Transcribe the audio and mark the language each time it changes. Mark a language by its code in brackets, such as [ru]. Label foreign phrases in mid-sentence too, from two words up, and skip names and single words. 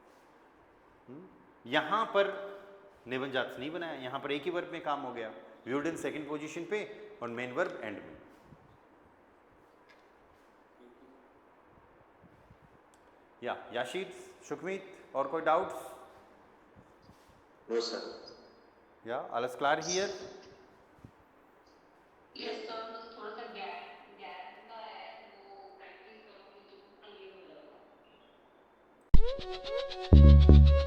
[hi] यहाँ पर नेबनजात्स नहीं बनाया, यहाँ पर एक ही वर्ब में काम हो गया, व्यूड [en] second position [hi] पे और [en] main verb [hi] एंड में। या याशीद, सुखमीत, और कोई डाउट्स? [en] no sir. [de] या alles klar hier? [en] Yes, sir. [hi] बस थोड़ा सा गैप का है, वो प्रैक्टिस करोगे तो क्लियर हो जाएगा।